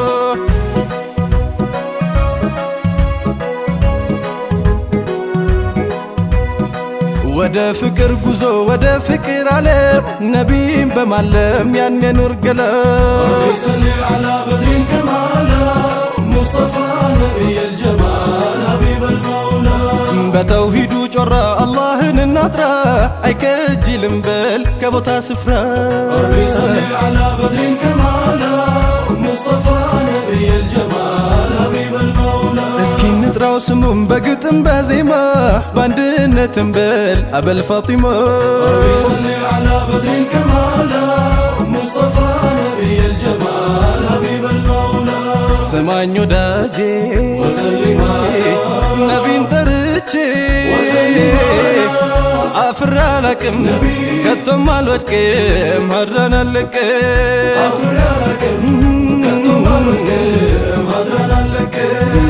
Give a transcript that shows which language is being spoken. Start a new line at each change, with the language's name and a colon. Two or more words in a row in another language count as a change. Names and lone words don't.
Amharic: ወደ ፍቅር ጉዞ ወደ ፍቅር ዓለም ነቢይን በማለም ያን የኑር ገለም
Arabic: ربي صلي على بدر الكمال مصطفى نبي الجمال حبيب المولى
Amharic: በተውሂዱ ጮራ አላህን እናጥራ አይከጅልም በል ከቦታ ስፍራ
Arabic: ربي صلي على بدر الكمال مصطفى نبي الجمال حبيب المولى
Amharic: እስኪ ንጥራው ስሙም በግጥም በዜማ በአንድነትም በል አበል ፋጢማ
Arabic: ربي صلي على بدر الكمال مصطفى نبي الجمال حبيب المولى
Amharic: ስማኝ ወዳጄ وسلم ነቢን ጠርቼ አፍራ አላቅም ከቶም አልወድቅም ሀድራን አልለቅም አፍራ አላቅም ከቶም አልወድቅም ሀድራን አልለቅም